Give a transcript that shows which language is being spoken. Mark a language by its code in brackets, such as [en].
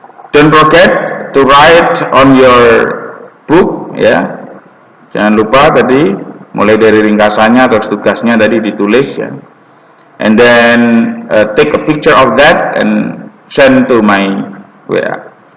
[en] Don't forget to write on your book, ya. [id] Jangan lupa tadi mulai dari ringkasannya atau tugasnya tadi ditulis, ya. [en] And then take a picture of that and send to my WA.